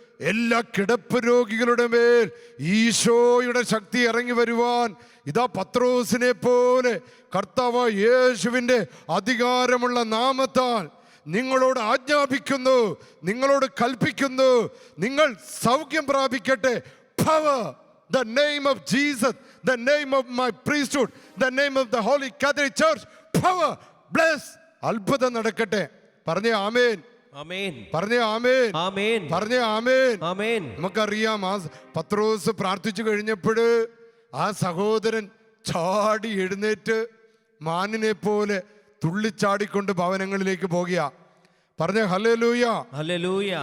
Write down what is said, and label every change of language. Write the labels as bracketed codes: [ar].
[ml] എല്ലാ കിടപ്പ് രോഗികളുടെ മേൽ ഈശോയുടെ ശക്തി ഇറങ്ങി വരുവാൻ ഇതാ പത്രോസിനെ പോലെ കർത്താവ് യേശുവിൻ്റെ അധികാരമുള്ള നാമത്താൽ നിങ്ങളോട് ആജ്ഞാപിക്കുന്നു, നിങ്ങളോട് കൽപ്പിക്കുന്നു, നിങ്ങൾ സൗഖ്യം പ്രാപിക്കട്ടെ. [en] Power, the name of Jesus, the name of my priesthood, the name of the Holy Catholic Church, power, bless, [ml] അത്ഭുതം നടക്കട്ടെ. പറഞ്ഞേ ആമേൻ, ആമേൻ, പറഞ്ഞേ ആമേൻ, ആമേൻ, പറഞ്ഞേ ആമേൻ, ആമേൻ. നമുക്കറിയാം, ആ പത്രോസ് പ്രാർത്ഥിച്ചു കഴിഞ്ഞപ്പോൾ ആ സഹോദരൻ ചാടി എഴുന്നേറ്റ് മാനിനെ പോലെ തുള്ളിച്ചാടിക്കൊണ്ട് ഭവനങ്ങളിലേക്ക് പോകുക. പറഞ്ഞ ഹല്ലേലൂയ, ഹല്ലേലൂയ.